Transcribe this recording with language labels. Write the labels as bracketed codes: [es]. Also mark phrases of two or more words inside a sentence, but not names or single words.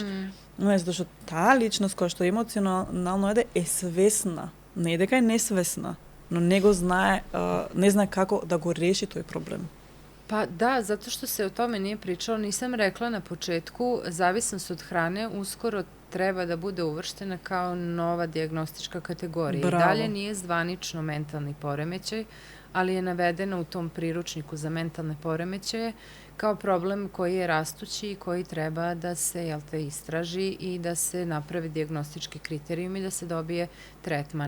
[mk] Затоа што таа личност која што емоционално јаде е свесна, не е дека е несвесна, но не го знае, не знае како да го реши тој проблем. [sr] Pa da, zato što se o tome nije pričalo, nisam rekla na početku, zavisnost od hrane uskoro treba da bude uvrštena kao nova dijagnostička kategorija. Bravo. I dalje nije zvanično mentalni poremećaj, ali je navedena u tom priručniku za mentalne poremećaje kao problem koji je rastući i koji treba da se istraži i da se napravi dijagnostički kriterijum i da se dobije tretman.